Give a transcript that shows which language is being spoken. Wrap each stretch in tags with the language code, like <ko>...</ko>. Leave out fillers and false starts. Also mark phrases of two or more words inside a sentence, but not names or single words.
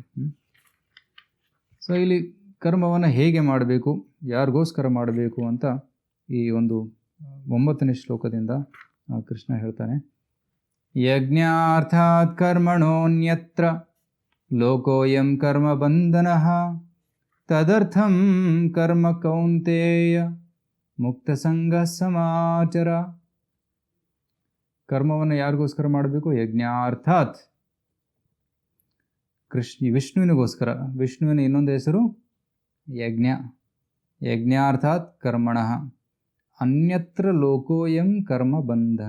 <kn>ಸೊ ಇಲ್ಲಿ ಕರ್ಮವನ್ನು ಹೇಗೆ ಮಾಡಬೇಕು, ಯಾರಿಗೋಸ್ಕರ ಮಾಡಬೇಕು ಅಂತ ಈ ಒಂದು 9ನೇ ಶ್ಲೋಕದಿಂದ ಕೃಷ್ಣ ಹೇಳ್ತಾನೆ.</kn> <sa>ಯಜ್ಞಾರ್ಥಾತ್ ಕರ್ಮಣೋನ್ಯತ್ರ ಲೋಕೋಯಂ ಕರ್ಮ ಬಂಧನಃ ತದರ್ಥಂ ಕರ್ಮ ಕೌಂತೇಯ ಮುಕ್ತ ಸಂಗ ಸಮಾಚರ.</sa> <kn>ಕರ್ಮವನ್ನು ಯಾರಿಗೋಸ್ಕರ ಮಾಡಬೇಕು? ಯಜ್ಞಾರ್ಥಾತ್, ವಿಷ್ಣುವಿನಿಗೋಸ್ಕರ. ವಿಷ್ಣುವಿನ ಇನ್ನೊಂದು ಹೆಸರು ಯಜ್ಞ.</kn> <sa>ಯಜ್ಞಾರ್ಥಾತ್ ಕರ್ಮಣಃ ಅನ್ಯತ್ರ ಲೋಕೋಯಂ ಕರ್ಮ ಬಂಧನ.</sa>